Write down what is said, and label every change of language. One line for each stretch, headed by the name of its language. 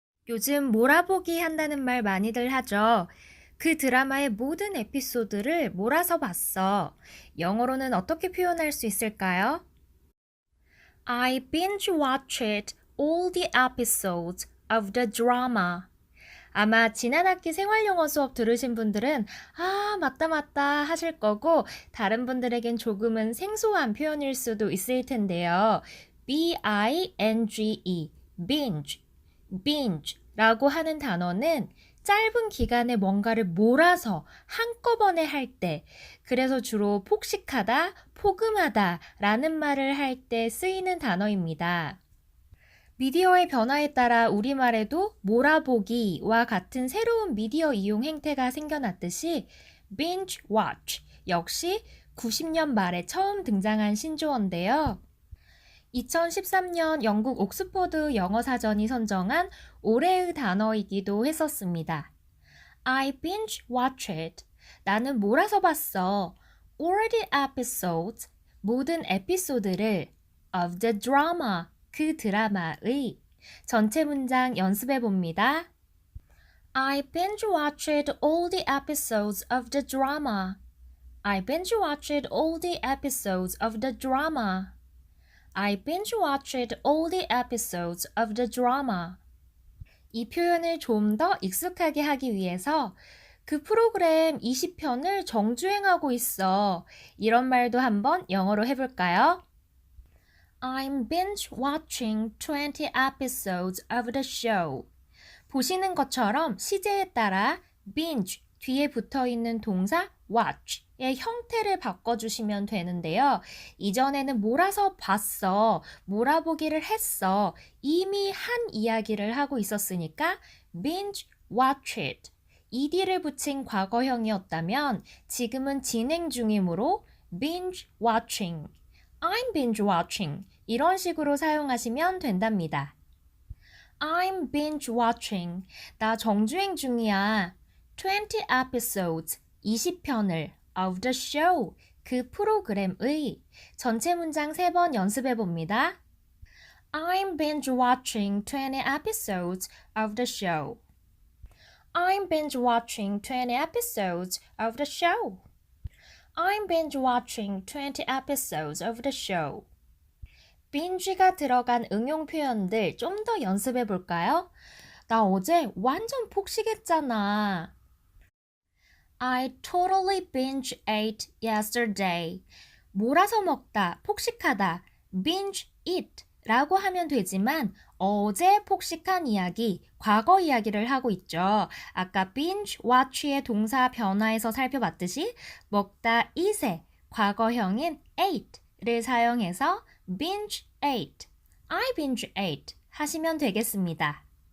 Korean: 요즘 몰아보기 한다는 말 많이들 하죠. 그 드라마의 모든 에피소드를 몰아서 봤어. 영어로는 어떻게 표현할 수 있을까요?
English: I binge watched all the episodes of the drama.
Korean: 아마 지난 학기 생활영어 수업 들으신 분들은 맞다 맞다 하실 거고 다른 분들에겐 조금은 생소한 표현일 수도 있을 텐데요. binge, binge, binge라고 하는 단어는 짧은 기간에 뭔가를 몰아서 한꺼번에 할 때, 그래서 주로 폭식하다, 포금하다 라는 말을 할 때 쓰이는 단어입니다. 미디어의 변화에 따라 우리말에도 몰아보기와 같은 새로운 미디어 이용 행태가 생겨났듯이 binge watch 역시 90년 말에 처음 등장한 신조어인데요. 2013년 영국 옥스퍼드 영어사전이 선정한 올해의 단어이기도 했었습니다.
English: I binge watched.
Korean: 나는 몰아서 봤어.
English: All the episodes.
Korean: 모든 에피소드를
English: of the drama.
Korean: 그 드라마의 전체 문장 연습해 봅니다.
English: I binge watched all the episodes of the drama. I binge watched all the episodes of the drama. I binge watched all the episodes of the drama.
Korean: 이 표현을 좀 더 익숙하게 하기 위해서 그 프로그램 20편을 정주행하고 있어. 이런 말도 한번 영어로 해볼까요?
English: I'm binge watching 20 episodes of the show.
Korean: 보시는 것처럼 시제에 따라 binge 뒤에 붙어 있는 동사 watch의 형태를 바꿔주시면 되는데요. 이전에는 몰아서 봤어, 몰아보기를 했어, 이미 한 이야기를 하고 있었으니까 binge watched. ed를 붙인 과거형이었다면 지금은 진행 중이므로 binge watching.
English: I'm binge watching.
Korean: 이런 식으로 사용하시면 된답니다.
English: I'm binge watching.
Korean: 나 정주행 중이야.
English: 20 episodes,
Korean: 20편을
English: of the show,
Korean: 그 프로그램의 전체 문장 3번 연습해 봅니다.
English: I'm binge watching 20 episodes of the show. I'm binge watching 20 episodes of the show. I'm binge watching 20 episodes of the show.
Korean: binge가 들어간 응용 표현들 좀 더 연습해 볼까요? 나 어제 완전 폭식했잖아.
English: I totally binge ate yesterday.
Korean: 몰아서 먹다, 폭식하다, binge eat 라고 하면 되지만 어제 폭식한 이야기, 과거 이야기를 하고 있죠. 아까 binge watch의 동사 변화에서 살펴봤듯이 먹다 eat의 과거형인 ate를 사용해서 binge ate,
English: I binge ate
Korean: 하시면 되겠습니다.